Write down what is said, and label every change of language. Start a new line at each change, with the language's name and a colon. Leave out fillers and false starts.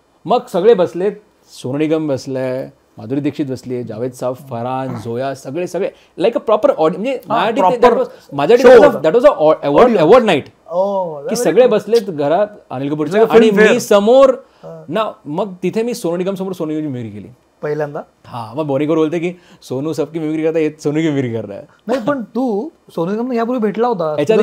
Marathi: मग सगळे बसलेत, सोनू निगम बसले, माधुरी दीक्षित बसली, जावेद साहेब, फरहान, झोया, सगळे लाईक अ प्रॉपर म्हणजे माझ्यासाठी
English: that was award night
Marathi: की सगळे बसलेत घरात अनिल कपूरच्या आणि मी समोर ना. मग तिथे मी सोनू निगम समोर सोनू निगमची मिमिक्री केली पहिल्यांदा. हां. मग बोनी कपूर बोलते की
Hindi: सोनू सबकी मिमिक्री करता है, सोनू की मिमिक्री कर रहा है.
Marathi: नाही पण तू सोनू निगम यापूर्वी भेटला होता,